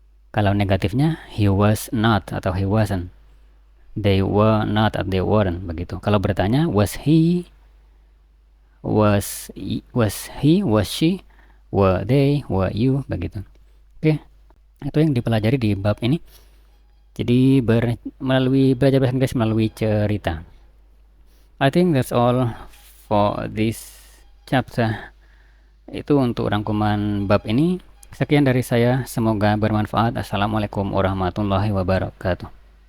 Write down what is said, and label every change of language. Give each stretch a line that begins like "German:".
Indonesian: Kalau negatifnya
English: he was not
Indonesian: atau
English: he wasn't. They were not
Indonesian: atau
English: they weren't,
Indonesian: begitu. Kalau bertanya
English: was he, was he, was she, were they, were you,
Indonesian: begitu. Oke. Itu yang dipelajari di bab ini. Jadi melalui belajar bahasa Inggris melalui cerita.
English: I think that's all for this chapter.
Indonesian: Itu untuk rangkuman bab ini. Sekian dari saya, semoga bermanfaat. Assalamualaikum warahmatullahi wabarakatuh.